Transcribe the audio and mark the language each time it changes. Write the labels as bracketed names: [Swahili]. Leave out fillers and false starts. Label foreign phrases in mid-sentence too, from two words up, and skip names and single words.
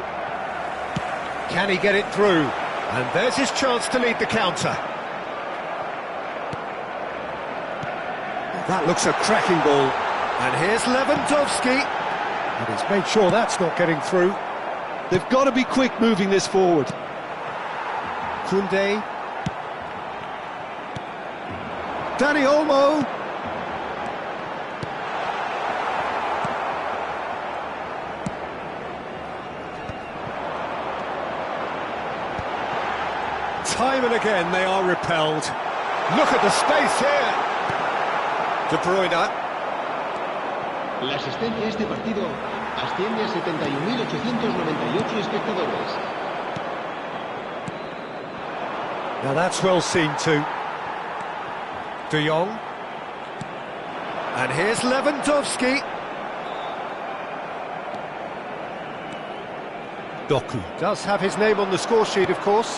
[English] Can he get it through? And there's his chance to lead the counter. That looks a cracking ball. And here's Lewandowski. And he's made sure that's not getting through. They've got to be quick moving this forward. Koundé. Dani Olmo. Time and again they are repelled. Look at the space here. De Bruyne. [Spanish] La asistencia a este partido asciende a 71.898 espectadores. [English] Now that's well seen too. De Jong. And here's Lewandowski. Doku does have his name on the score sheet, of course.